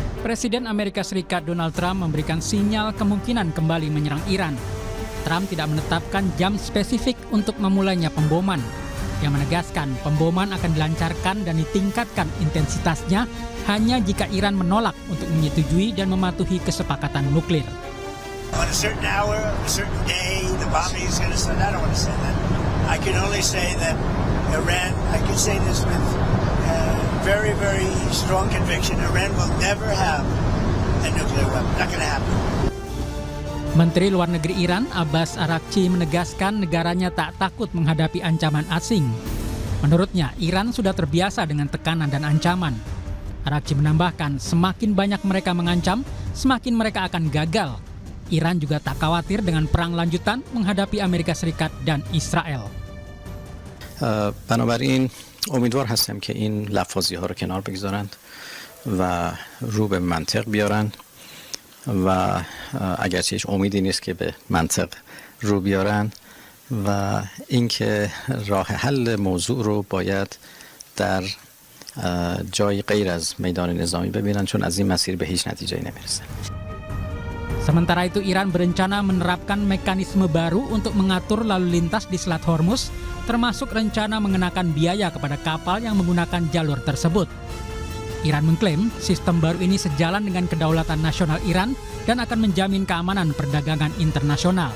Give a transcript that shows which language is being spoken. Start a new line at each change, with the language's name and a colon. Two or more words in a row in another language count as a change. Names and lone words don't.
Indonesian: Presiden Amerika Serikat Donald Trump memberikan sinyal kemungkinan kembali menyerang Iran. Trump tidak menetapkan jam spesifik untuk memulainya pemboman, yang menegaskan pemboman akan dilancarkan dan ditingkatkan intensitasnya hanya jika Iran menolak untuk menyetujui dan mematuhi kesepakatan nuklir.
English: On a certain hour, a certain day, the bombing is going to start. I don't want to say that. I can only say that Iran, I can say this with very, very strong conviction, Iran will never have a nuclear weapon. Not going to happen.
Indonesian: Menteri Luar Negeri Iran, Abbas Araghchi, menegaskan negaranya tak takut menghadapi ancaman asing. Menurutnya, Iran sudah terbiasa dengan tekanan dan ancaman. Araghchi menambahkan, semakin banyak mereka mengancam, semakin mereka akan gagal. Iran juga tak khawatir dengan perang lanjutan menghadapi Amerika Serikat dan Israel.
Persian: بنابراین امیدوار هستم که این لفاظی ها رو کنار بگذارند و رو به منطق بیارند و اگرچه هیچ امیدی نیست که به منطق رو بیارند و اینکه راه حل موضوع رو باید در جای غیر از میدان نظامی ببینن چون از این مسیر به هیچ نتیجه‌ای نمیرسه.
Indonesian: Sementara itu Iran berencana menerapkan mekanisme baru untuk mengatur lalu lintas di Selat Hormuz, termasuk rencana mengenakan biaya kepada kapal yang menggunakan jalur tersebut. Iran mengklaim sistem baru ini sejalan dengan kedaulatan nasional Iran dan akan menjamin keamanan perdagangan internasional.